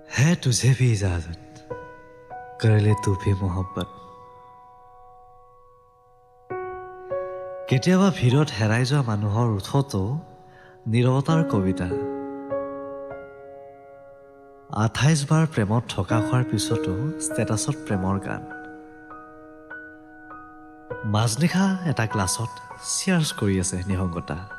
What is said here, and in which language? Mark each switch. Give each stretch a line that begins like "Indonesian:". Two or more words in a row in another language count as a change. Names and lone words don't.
Hindi: है तुझे भी इजाजत कर ले तू भी मोहब्बत
Assamese: কেতিয়াবা ভিৰত হেৰাই যোৱা মানুহৰ ওঠতো নীৰৱতাৰ কবিতা 28 বাৰ প্ৰেমত ঠকা খোৱাৰ পিছতো ষ্টেটাছত প্ৰেমৰ গান মাজনিশা এটা ক্লাছত চিয়াৰ্ছ কৰি আছে নিহংগতা